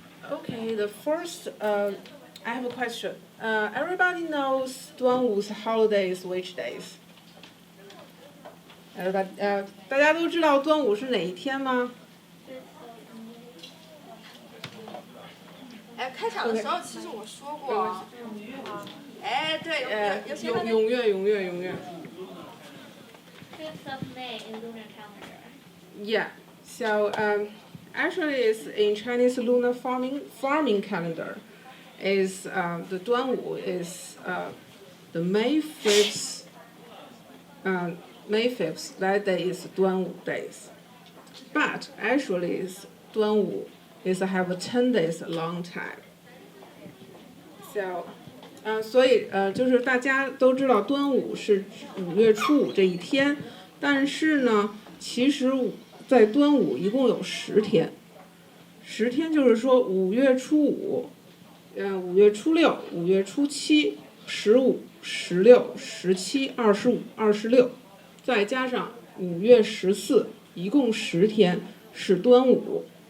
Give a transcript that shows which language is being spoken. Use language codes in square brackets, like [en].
[en] Okay, the first, I have a question. Everybody knows Duanwu's holidays which days? Everybody, [zh] 大家都知道端午是哪一天吗？哎，开场的时候其实我说过，哎，对，永月。 [en] 5th of May in lunar calendar. Yeah. So actually, it's in Chinese lunar farming calendar. Is the Duanwu is the May 5th. May 5th. That day is Duanwu days. But actually, is Duanwu is have a 10 days long time. So. [zh] 所以就是大家都知道端午是5月初5这一天，但是呢，其实在端午一共有10天，10天就是说5月初5、5月初6、5月初7、15、16、17、25、26，再加上5月14，一共10天是端午。